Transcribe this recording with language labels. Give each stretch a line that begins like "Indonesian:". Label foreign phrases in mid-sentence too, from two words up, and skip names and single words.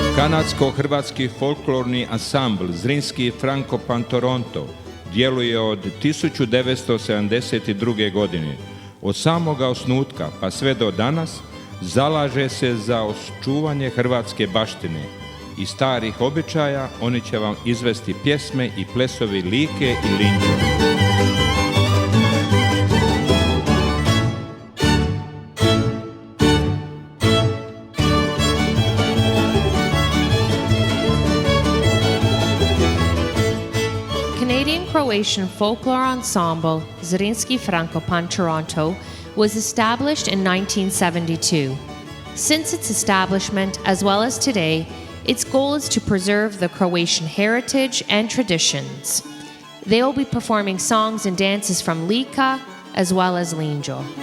Croatian: Kanadsko-hrvatski folklorni ansambl Zrinski Frankopan Toronto djeluje od 1972. godine. Od samoga osnutka pa sve do danas zalaže se za očuvanje hrvatske baštine i starih običaja. Oni će vam izvesti pjesme i plesovi Like i Linđe.
English: Canadian-Croatian folklore ensemble Zrinski Frankopan Toronto was established in 1972. Since its establishment, as well as today, its goal is to preserve the Croatian heritage and traditions. They will be performing songs and dances from Lika as well as Linđo.